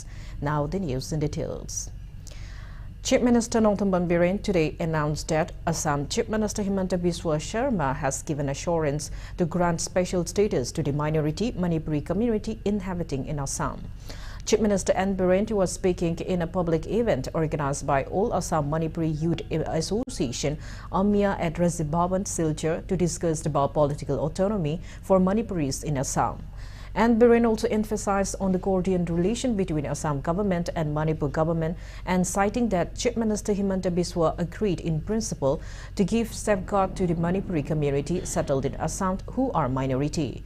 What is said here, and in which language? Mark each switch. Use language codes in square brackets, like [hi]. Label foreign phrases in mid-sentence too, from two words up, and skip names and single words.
[en] Now the news in details. Chief Minister Nothomban Biren today announced that Assam Chief Minister Himanta Biswa Sarma has given assurance to grant special status to the minority Manipuri community inhabiting in Assam. Chief Minister N. Biren was speaking in a public event organized by All Assam Manipuri Youth Association AMIA at Razib Bhavan, Silchar, to discuss about political autonomy for Manipuris in Assam. And Biren also emphasized on the cordial relation between Assam government and Manipur government, and citing that Chief Minister Himanta Biswa agreed in principle to give safeguard to the Manipuri community settled in Assam who are minority.